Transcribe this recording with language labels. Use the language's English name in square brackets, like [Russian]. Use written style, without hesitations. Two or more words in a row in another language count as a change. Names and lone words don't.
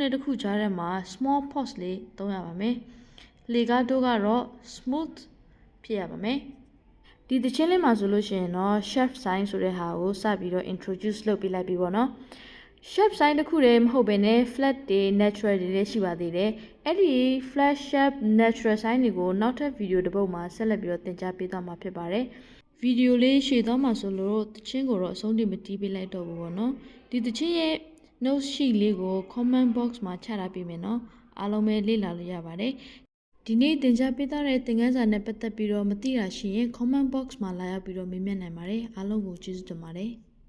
[Burmese] နဲ့တစ်ခုကြားထဲမှာ [English] small pause [Burmese] လေးသုံးရပါမယ် legato ကတော့ smooth ဖြစ်ရပါမယ်ဒီသချင်းလေးမှာဆိုလို့ရှိရင်တော့ [English] sharp sign [Burmese] ဆိုတဲ့ဟာကိုစ ပြီးတော့ introduce လုပ်ပေးလိုက်ပြီပေါ့နော် [English] sharp sign [Burmese] တစ်ခုတည်းမဟုတ်ဘဲနဲ့ flat တွေ natural တွေလည်းရှိပါသေးတယ်အဲ့ ဒီ [English] flat sharp natural sign [Burmese] တွေကိုနောက်ထပ် video တစ်ပုဒ်မှာဆက်လက်ပြီးတော့သင်ကြားပေးသွားမှာဖြစ်ပါတယ် video လေးရှည်သွားမှာဆိုလို့သချင်းကိုတော့အဆုံးထိမတီးပေးလိုက်တော့ဘူးပေါ့နော်ဒီသချင်းရဲ့ [English] note sheet [Burmese] လေးကို [English] comment box [Burmese] မှာချထားပေးမယ်နော်အားလုံးပဲလေ့လာလို့ရပါတယ်ဒီနေ့သင်ကြားပေးထားတဲ့သင်ခန်းစာနဲ့ပတ်သက်ပြီးတော့မသိတာရှိရင် [English] comment box [Burmese] မှာလာရောက်ပြီးတော့မေးမြန်းနိုင်ပါတယ်အားလုံးကိုကျေးဇူးတင်ပါတယ်